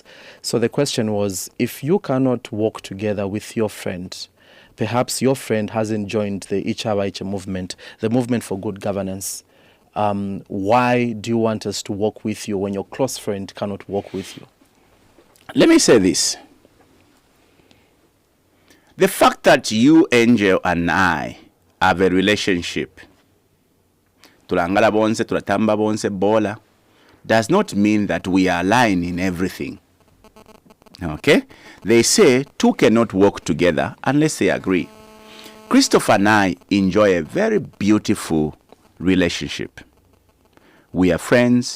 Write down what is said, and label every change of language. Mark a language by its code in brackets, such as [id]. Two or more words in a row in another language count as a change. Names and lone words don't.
[en] So the question was, if you cannot work together with your friend, perhaps your friend hasn't joined the Ichawaiche movement, the movement for good governance, why do you want us to work with you when your close friend cannot work with you? Let me say this. The fact that you, Angel, and I have a relationship, [bem] tulangala bonse, tulatamba bonse, [en] bola, does not mean that we are aligned in everything. Okay? They say two cannot work together unless they agree. Christopher and I enjoy a very beautiful relationship. We are friends.